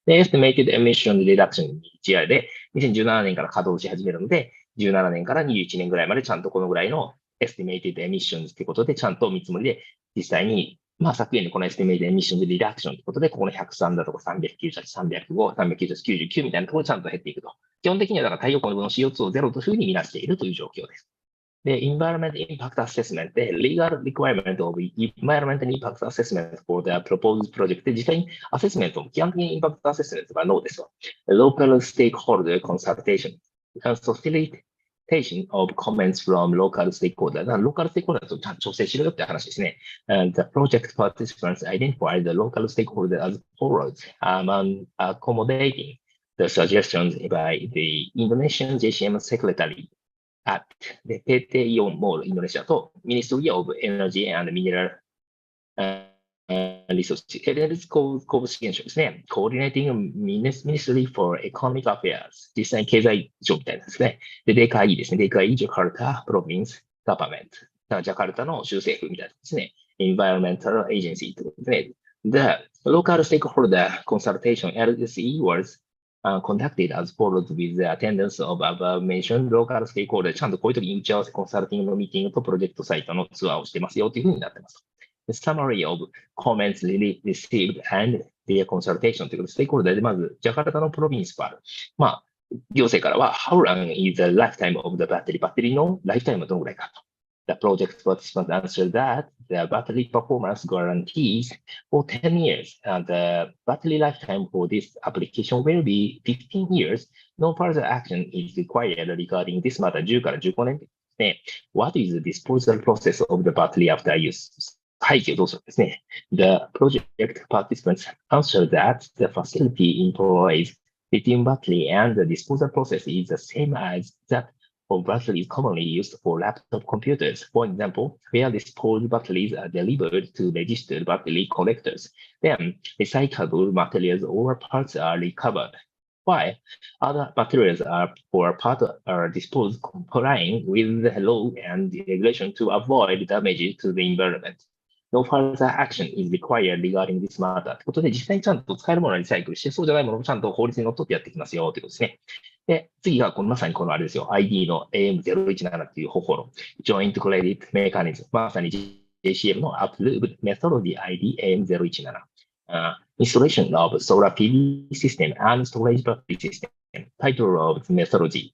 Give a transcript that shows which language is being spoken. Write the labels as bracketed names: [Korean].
[Japanese] で、Estimated Emission Reduction GI で2017年から稼働し始めるので、17年から21年ぐらいまでちゃんとこのぐらいの Estimated Emissions っていうことでちゃんと見積もりで実際に昨年のこの Estimated Emission Reduction ということで、ここの103だとか398、305、398、99みたいなところでちゃんと減っていくと。基本的にはだから太陽光の分の CO2 をゼロというふうに見なしているという状況です。で、Environment Impact Assessment で [English] Legal Requirement of Environment Impact Assessment for the Proposed Project [Japanese] で実際にアセスメント、基本的にインパクトアセスメントがノーですよ。 [English] Local Stakeholder Consultation and Facilitation of comments from local stakeholders. [Japanese] ローカルステークホルダーとちゃんと調整しろよって話ですね。 [English] And the project participants identified the local stakeholders as follows, accommodating the suggestions by the Indonesian Jcm Secretary at the PT Ion Mall Indonesia と Ministry of Energy and Mineral Resources [Japanese] エネルギー公務支援省ですね。 Coordinating Ministry for Economic Affairs 実際に経済省みたいなんですね。で、デカイですね。デカイジャカルタプロビンスガバメント。ジャカルタの州政府みたいなですね。 [English] Environmental Agency ということですね。The local stakeholder consultation LSE was conducted as follows with the attendance of above mentioned local stakeholders [Japanese] ちゃんとこういう時に打ち合わせコンサルティングのミーティングとプロジェクトサイトのツアーをしてますよというふうになってます。 [English] The summary of comments received and their consultation [Japanese] ということで、ステークホルダーでまず、ジャカルタのプロビンスパル。行政からは、 [English] How long is the lifetime of the battery? [Japanese] バッテリーのライフタイムはどのぐらいかと。 [English] The project participants answered that the battery performance guarantees for 10 years and the battery lifetime for this application will be 15 years. No further action is required regarding this matter [Japanese] 10から15年ですね。 [English] What is the disposal process of the battery after use? [Japanese] 背景をどうするんですね。 [English] The project participants answer that the facility employs lithium battery and the disposal process is the same as that of batteries commonly used for laptop computers. For example, where disposed batteries are delivered to registered battery collectors. Then, recyclable materials or parts are recovered, while other materials or parts are disposed complying with the law and regulation to avoid damage to the environment. No further action is required regarding this matter. [Japanese] ということで、実際にちゃんと使えるものはリサイクルして、そうじゃないものもちゃんと法律にのっとってやっていきますよということですね。で、次がまさにこのあれですよ。 ID の AM017 っていう方法の Joint Credit Mechanism。 [English] まさに Jcm の Approved Methodology ID AM017。Installation of Solar PV System and Storage Battery System. Title of the Methodology.